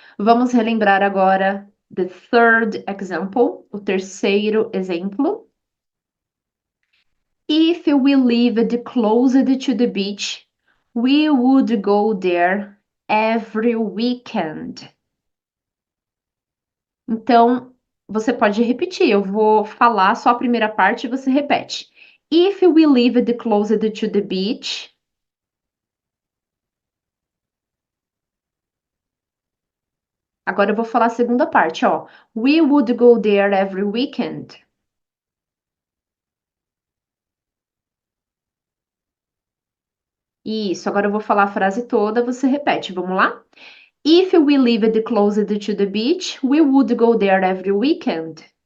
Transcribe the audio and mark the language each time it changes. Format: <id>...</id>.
<pt>Vamos relembrar agora</pt> <en>the third example,</en> <pt>o terceiro exemplo.</pt> <en>If we lived closer to the beach, we would go there every weekend.</en> <pt>Então, você pode repetir. Eu vou falar só a primeira parte e você repete.</pt> <en>If we lived closer to the beach.</en> <pt>Agora eu vou falar a segunda parte, ó.</pt> <en>We would go there every weekend.</en> <pt>Isso, agora eu vou falar a frase toda, você repete. Vamos lá?</pt> <en>If we lived closer to the beach, we would go there every weekend.</en>